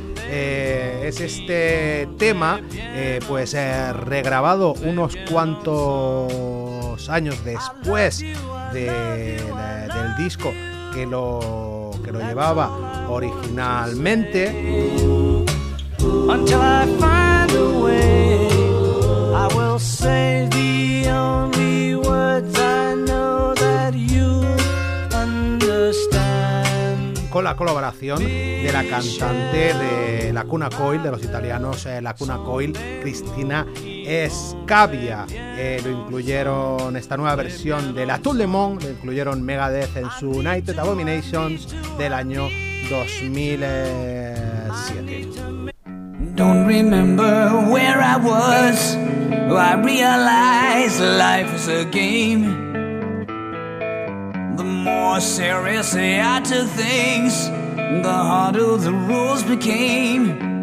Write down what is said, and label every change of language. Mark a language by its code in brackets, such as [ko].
[es] Es este tema, regrabado unos cuantos años después del disco que lo llevaba originalmente. [en] Until I find a way, I will say the only words I know that you understand. [es] Con la colaboración de la cantante de La Cuna Coil, de los italianos La Cuna Coil, Cristina Scavia. Lo incluyeron, esta nueva versión de La Tour de Mont, lo incluyeron Megadeth en su United Abominations del año 2007. [en] Don't remember where I was, I realize life is a game. The more serious I took things, the harder the rules became.